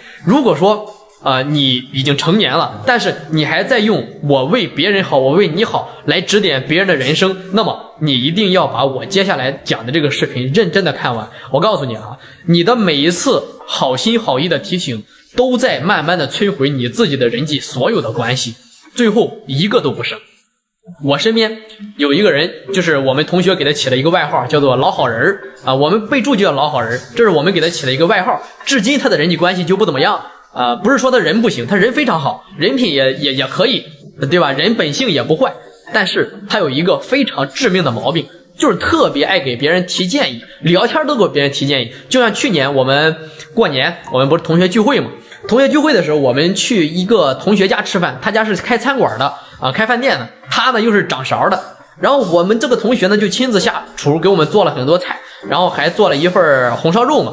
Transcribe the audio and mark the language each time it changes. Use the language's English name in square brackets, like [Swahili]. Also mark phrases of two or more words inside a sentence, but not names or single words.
[Chinese] 如果說你已經成年了，但是你還在用我為別人好，我為你好來指點別人的人生，那麼你一定要把我接下來講的這個視頻認真的看完。我告訴你啊，你的每一次好心好意的提醒，都在慢慢的摧毀你自己的人際所有的關係，最後一個都不剩。我身邊有一個人，就是我們同學給他起了一個外號，叫做老好人啊，我们备注就叫老好人，这是我们給他起了一個外號。至今他的人際關係就不怎麼樣不是說他人不行，他人非常好，人品也可以，對吧？人本性也不壞，但是他有一個非常致命的毛病，就是特別愛給別人提建議，聊天都給別人提建議。就像去年我們過年，我們不是同學聚會嗎？同學聚會的時候，我們去一個同學家吃飯，他家是開餐館的開飯店的，他呢又是掌勺的。然後我們這個同學呢就親自下廚給我們做了很多菜，然後還做了一份紅燒肉嘛。